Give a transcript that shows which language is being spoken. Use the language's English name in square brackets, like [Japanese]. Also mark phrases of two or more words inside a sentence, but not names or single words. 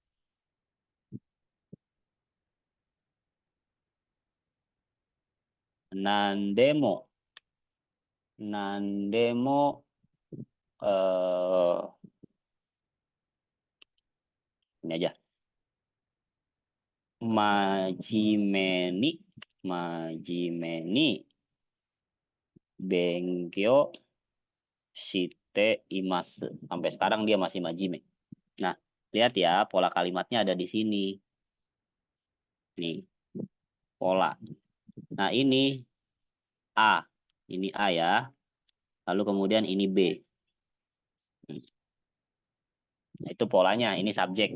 [Indonesian] Nandemo, ini aja. [Japanese] 真面目に勉強しています. [Indonesian] Sampai sekarang dia masih majime. Nah, lihat ya, pola kalimatnya ada di sini. Nih, pola. Nah, ini A. Ini A ya. Lalu kemudian ini B. Nah, itu polanya. Ini subjek.